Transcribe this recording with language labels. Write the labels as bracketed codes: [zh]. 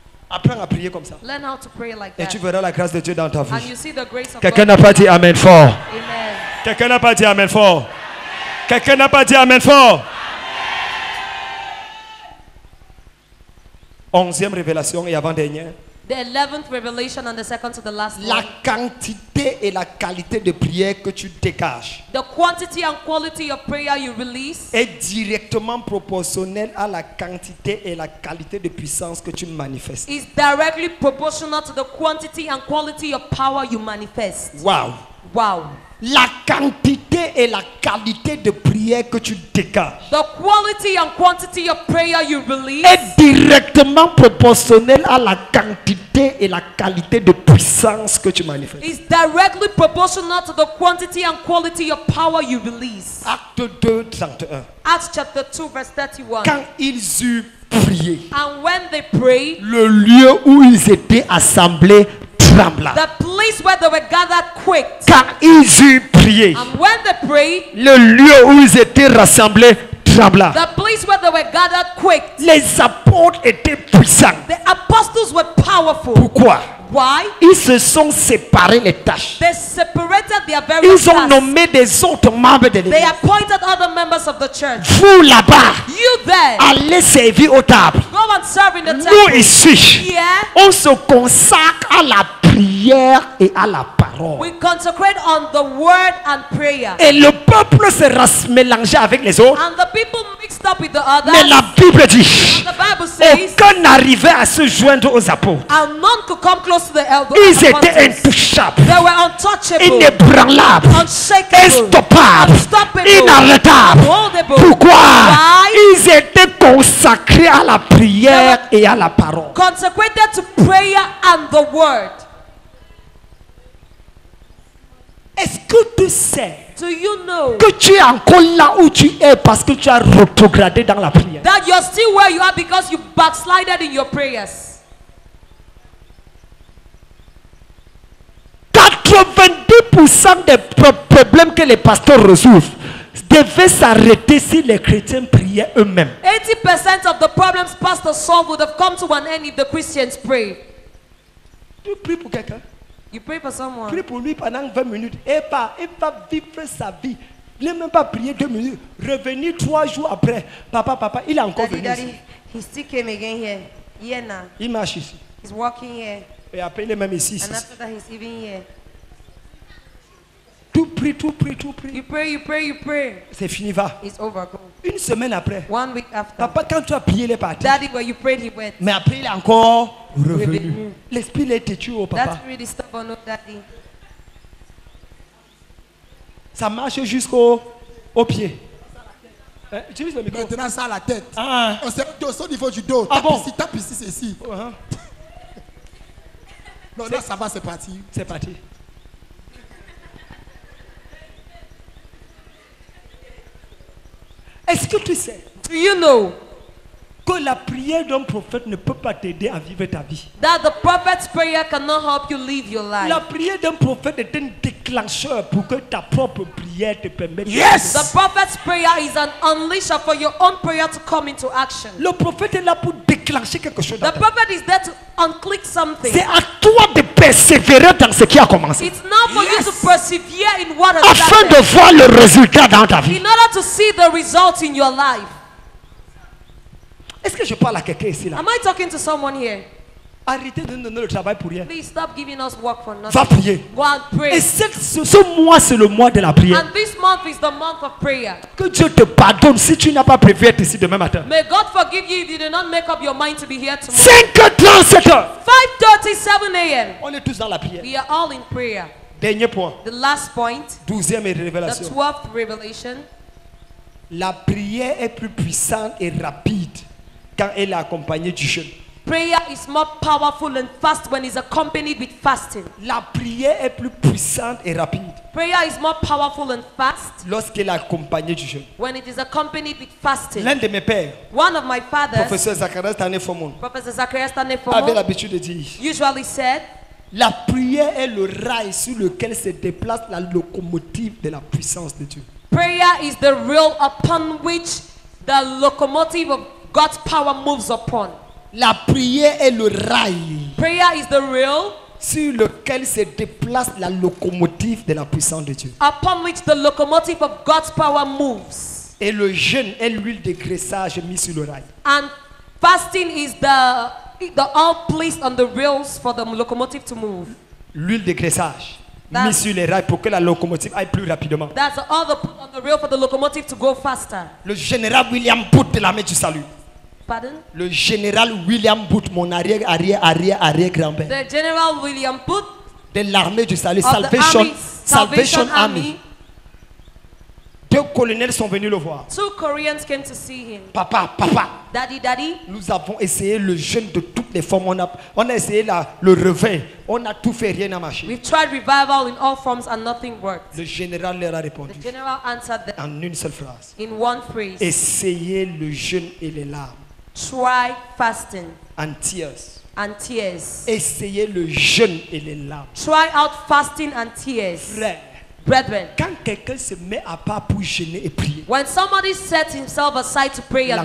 [fr] Apprends à prier comme ça. [en] Learn how to pray like [fr] Et [en] that. [fr] tu verras la grâce de Dieu dans ta [en] And [fr] vie. [en] you see the grace of [fr] Quelqu'un [en] God. [fr] n'a pas dit Amen fort. [en] Amen. [fr] Quelqu'un n'a pas dit Amen fort. Quelqu'un n'a pas dit Amen fort. 11e révélation et avant-dernière. [en] The 11th revelation and the second to the last [fr] La [en] one. [fr] quantité et la qualité de prière que tu dégages [en] The quantity and quality of prayer you release [fr] est directement proportionnelle à la quantité et la qualité de puissance que tu manifestes. [en] is directly proportional to the quantity and quality of power you manifest. Wow! Wow. [fr] La quantité et la qualité de prière que tu dégages [en] The quality and quantity of prayer you release [fr] est directement proportionnelle à la quantité et la qualité de puissance que tu manifestes. [en] is directly proportional to the quantity and quality of power you release. [fr] Acte 2, 31. [en] Acts chapter 2 verse 31. [fr] Quand ils eurent prié, [en] And when they prayed, [fr] le lieu où ils étaient assemblés trembla. [en] the place where they were gathered quaked. [fr] Quand ils eurent prié, [en] And when they prayed, [fr] le lieu où ils étaient rassemblés trembla. [en] the place where they were gathered quaked. [fr] Les apôtres étaient puissants. [en] The apostles were powerful. [fr] Pourquoi? [en] Why? [fr] Ils se sont séparés les tâches. [en] They separated their various [fr] Ils ont [en] tasks. [fr] nommé des autres membres de [en] They [fr] l'église. [en] appointed other members of the church. [fr] Vous là-bas, [en] You there, [fr] allez servir aux tables. [en] go and serve in the [fr] Nous [en] temple. [fr] ici, [en] Yeah, [fr] on se consacre à la prière et à la parole. [en] we consecrate on the word and prayer. [fr] Et le peuple se mélangeait avec les autres. [en] And the people mixed up with the [fr] Mais [en] others. [fr] la Bible dit, [en] The Bible says, [fr] aucun n'arrivait à se joindre aux apôtres. [en] and none could come close to the elder. [fr] Ils étaient intouchables, [en] They were untouchable, [fr] inébranlables, [en] unshakable, [fr] instoppables, [en] unstoppable, [fr] inarrêtables. [en] unholdable. [fr] Pourquoi? [en] Why? [fr] Ils étaient consacrés à la prière et à la parole. [en] Consecrated to prayer and the word. [fr] Est-ce que tu sais [en] Do you know [fr] que tu es encore là où tu es parce que tu as rétrogradé dans la prière? [en] that you're still where you are because you backslided in your prayers? [fr] 90% des problèmes que les pasteurs résolvent devaient s'arrêter si les chrétiens priaient eux-mêmes. [en] 80% of the problems pastors solve would have come to an end if the Christians prayed. [fr] Tu pries pour quelqu'un, [en] You pray for someone. [fr] prie pour lui pendant 20 minutes et il va vivre sa vie. Il n'a même pas prié 2 minutes. Revenir 3 jours après. Papa, il est encore [en] Daddy, venu ici. daddy, he still came again here. Yeah, now. [fr] Il marche ici. [en] He's walking here. [fr] Et après, il est même ici. [en] And after that, he's even here. [fr] Tout prie. [en] You pray, you pray, you pray. [fr] C'est fini, va. [en] It's over. Go. [fr] Une semaine après. [en] 1 week after. [fr] Papa, quand tu as prié, il est parti. [en] Daddy, where you prayed, he went. [fr] Mais après, il est encore revenu. Revenu. L'esprit est têtu au papa. [en] That's really stubborn, no, daddy. [fr] Ça marche jusqu'au pied. Utilise le micro. Maintenant, ça à la tête. Ah. On sait au niveau du dos. Ah bon? Tape ici, c'est ici. Non, là, ça va, c'est parti. C'est parti. Est-ce que tu sais [en] Do you know [fr] que la prière d'un prophète ne peut pas t'aider à vivre ta vie? [en] that the prophet's prayer cannot help you live your life? [fr] La prière d'un prophète est un déclencheur pour que ta propre prière te permette. [en] Yes! The prophet's prayer is an unleasher for your own prayer to come into action. [fr] Le prophète est là pour déclencher quelque chose. [en] The prophet is there to unclick something. [fr] C'est à toi de persévérer dans ce qui a commencé. [en] It's now for you to persevere in what has [fr] Afin de [en] started, [fr] voir le résultat dans ta vie. [en] in order to see the results in your life. [fr] Est-ce que je parle à quelqu'un ici là? [en] Am I talking to someone here? [fr] Arrêtez de nous donner le travail pour rien. [en] Please stop giving us work for [fr] Va [en] nothing. [fr] prier. [en] Go and [fr] Et [en] pray. [fr] ce mois, c'est le mois de la prière. [en] And this month is the month of prayer. [fr] Que Dieu te pardonne si tu n'as pas prévu être ici demain matin. [en] May God forgive you if you did not make up your mind to be here tomorrow. [fr] 5h37. [en] 5:37 a.m. [fr] On est tous dans la prière. [en] We are all in prayer. [fr] Dernier point. [en] The last point, [fr] 12e [en] the [fr] révélation. [en] 12th revelation. [fr] La prière est plus puissante et rapide quand elle est accompagnée du jeûne. [en] Prayer is more powerful and fast when it's accompanied with fasting. [fr] La prière est plus puissante et rapide [en] Prayer is more powerful and fast [fr] lorsqu'elle est accompagnée du jeûne. [en] when it is accompanied with fasting. [fr] L'un de mes pères, [en] One of my fathers, [fr] professeur Zacharias Tané-Fomon, [en] Professor Zacharias [fr] avait [en] Tanefomo, [fr] l'habitude de dire: [en] usually said, [fr] la prière est le rail sur lequel se déplace la locomotive de la puissance de Dieu. [en] prayer is the rail upon which the locomotive of God's power moves upon. [fr] La prière est le rail [en] Prayer is the rail [fr] sur lequel se déplace la locomotive de la puissance de Dieu. [en] upon which the locomotive of God's power moves. [fr] Et le jeûne est l'huile de graissage mise sur le rail. [en] And fasting is the all placed on the rails for the locomotive to move. [fr] L'huile de graissage [en] That's- [fr] mise sur les rails pour que la locomotive aille plus rapidement. [en] That's all the put on the rail for the locomotive to go faster. [fr] Le général William Booth de l'armée du salut. Pardon? Le général William Booth, mon arrière-grand-père [en] The General William Booth [fr] de l'armée du salut, [en] of the Salvation Army. [fr] Deux colonels sont venus le voir. [en] 2 Koreans came to see him. [fr] Papa, [en] Daddy, [fr] nous avons essayé le jeûne de toutes les formes. On a essayé le reveil. On a tout fait, rien n'a marché. [en] we've tried revival in all forms and nothing worked. [fr] Le général leur a répondu [en] The general answered them [fr] en une seule phrase: [en] in one phrase. [fr] essayez le jeûne et les larmes. [en] Try fasting En tears. and tears. [fr] Essayez le jeûne et les larmes. [en] Try out fasting and tears. [fr] Frère, [en] Brethren, [fr] quand quelqu'un se met à part pour jeûner et prier, [en] when somebody sets himself aside to pray and